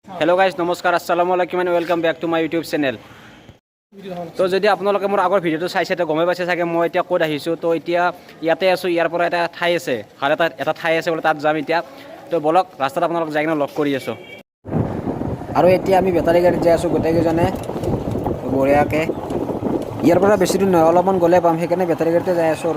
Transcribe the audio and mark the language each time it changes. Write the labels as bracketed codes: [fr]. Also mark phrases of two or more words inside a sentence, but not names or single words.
[en] hello guys नमस्कार [ar] السلام عليكم [en] and welcome back to my YouTube channel. [as] तो যদি আপোনালোকে মোৰ আগৰ ভিডিঅ'টো চাইছে তো গমে পাইছে চাগে মই এতিয়া ক'ত আহিছোঁ। তো এতিয়া ইয়াতে আছোঁ, ইয়াৰ পৰা এটা ঠাই আছে, ভাল এটা ঠাই আছে বোলে, তাত যাম এতিয়া। তো বলক ৰাস্তাত আপোনালোক যাই কিনে লগ কৰি আছোঁ। আৰু এতিয়া আমি বেটাৰী গাড়ীত যাই আছোঁ গোটেইকেইজনে বঢ়িয়াকৈ। ইয়াৰ পৰা বেছি দূৰ নহয়, অলপমান গ'লে পাম, সেইকাৰণে বেটাৰী গাড়ীতে যাই আছোঁ।